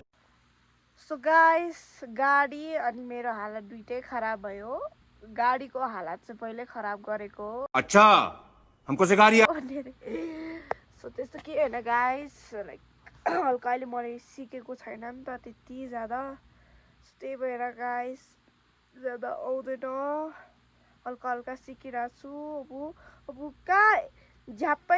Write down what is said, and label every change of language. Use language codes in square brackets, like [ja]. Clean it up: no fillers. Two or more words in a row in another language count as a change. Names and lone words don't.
[en] so guys [ne] गाडी अनि मेरो हालत दुइटै खराब भयो गाडीको हालत चाहिँ पहिले खराब गरेको [hi] अच्छा हमको सिखा दिया [ne] सो त्यस्तो के होइन [en] guys like [ne] हल्का अहिले मैले सिकेको छैन नि त त्यति ज्यादा त्यही भएर गाइस ज्यादा आउँदैन हल्का हल्का सिकिरहेको छु अब कहाँ झ्याप्पै